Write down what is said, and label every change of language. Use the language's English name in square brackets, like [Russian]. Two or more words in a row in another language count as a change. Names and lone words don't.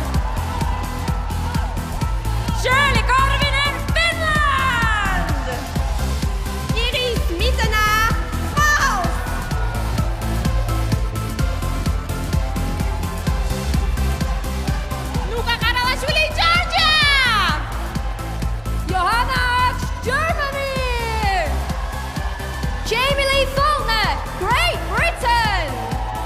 [English] Shirley Karvinen, Finland. Iris Mitana, Laos. Luca Karadashvili, Georgia. Johanna Ox, Germany. Jamie Lee Faulkner, Great Britain.